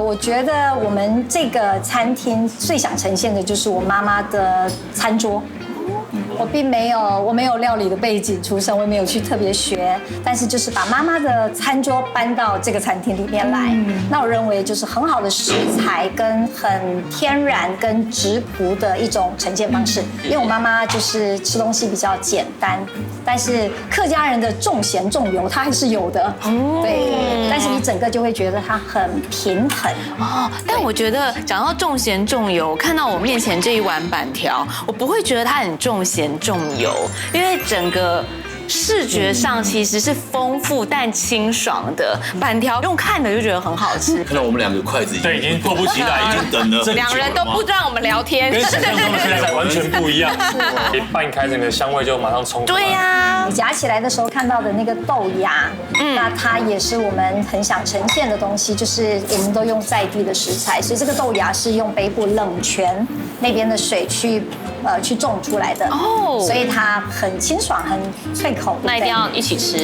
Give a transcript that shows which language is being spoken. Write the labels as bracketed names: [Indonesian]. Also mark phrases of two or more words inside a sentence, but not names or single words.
[Chinese] 我覺得我們這個餐廳最想呈現的就是我媽媽的餐桌。我没有料理的背景出身，我也没有去特別學，但是就是把媽媽的餐桌搬到這個餐廳裡面來。那我認為就是很好的食材跟很天然跟質樸的一種呈現方式。因為我媽媽就是吃東西比較簡單，但是客家人的重鹹重油它還是有的。對，但是你整個就會覺得它很平衡。但我覺得講到重鹹重油，看到我面前這一碗板條，我不會覺得它很重鹹重油，因為整個視覺上其實是豐富但清爽的板條，用看的就覺得很好吃。看到我們兩個筷子已經迫不及待，已經等了。兩人都不讓我們聊天，跟想象中的現在完全不一樣。一拌開，整個香味就馬上衝出來。對呀，你夾起來的時候看到的那個豆芽，那它也是我們很想呈現的東西，就是我們都用在地的食材，所以這個豆芽是用北埔冷泉那邊的水去種出來的，所以它很清爽，很脆口，那一定要一起吃